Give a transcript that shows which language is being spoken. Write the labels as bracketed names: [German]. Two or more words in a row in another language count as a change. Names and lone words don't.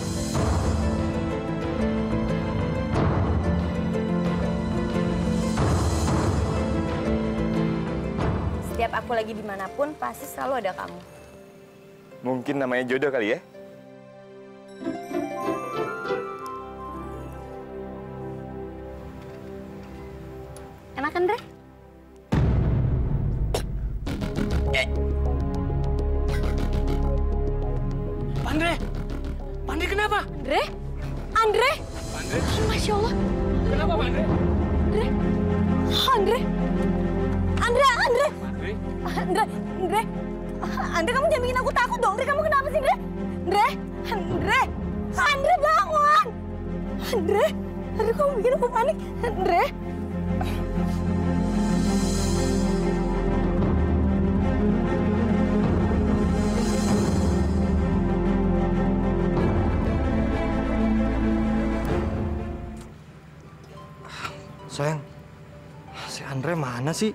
[Indonesian] Setiap aku lagi dimanapun, pasti selalu ada kamu. Mungkin namanya jodoh kali ya? Enak kan, Dre? Andre! Andre kenapa? Andre? Andre? Andre? [Arabic] ما شاء الله. [Indonesian] Kenapa, Andre? Andre? Andre? Andre? Andre? Andre? Andre? Andre? Andre, kamu jangan bikin aku takut dong. Andre, kamu kenapa sih, Andre? Andre? Andre? Andre, bangun! Andre? Andre, kamu bikin aku panik. Andre? Sayang, si Andre mana sih?